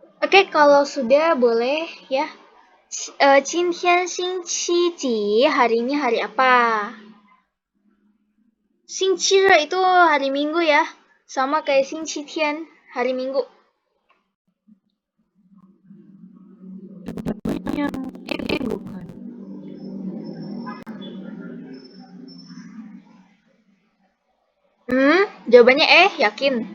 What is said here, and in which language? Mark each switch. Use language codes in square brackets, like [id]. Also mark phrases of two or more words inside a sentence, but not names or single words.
[id] Oke, kalau sudah boleh ya. [zh] 今天星期几? [id] Hari ini hari apa? 星期日 itu hari Minggu ya. Sama kayak 星期天, hari Minggu. Yang bukan. Jawabannya yakin.